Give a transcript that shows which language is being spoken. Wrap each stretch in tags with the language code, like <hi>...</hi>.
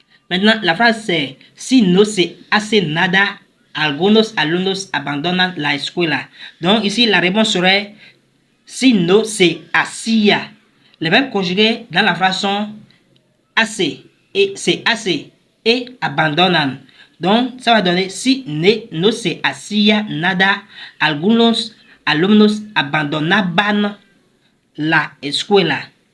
<fr>Maintenant, la phrase c'est</fr> <es>si no se hace nada, algunos alumnos abandonan la escuela.</es> <fr>Donc, ici, la réponse serait</fr> <es>si no se hacía.</es> <fr>Les verbes conjugués dans la phrase sont hace et se hace et abandonan. Donc, ça va donner</fr> <es>si no se hacía nada, algunos alumnos abandonaban la escuela.</es>